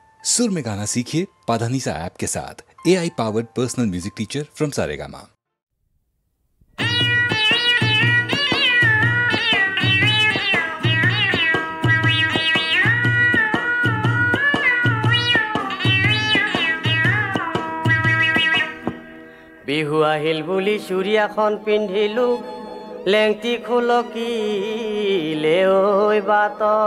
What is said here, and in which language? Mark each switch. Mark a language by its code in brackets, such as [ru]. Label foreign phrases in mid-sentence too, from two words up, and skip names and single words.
[hi] सुर में गाना सीखिए पाधानीसा ऐप के साथ। [en] AI powered personal music teacher from [hi] सारेगामा। [as] বিহু আহিল বুলি চুৰিয়াখন পিন্ধিলো লেংটি খুলকিলে ঐ বাটত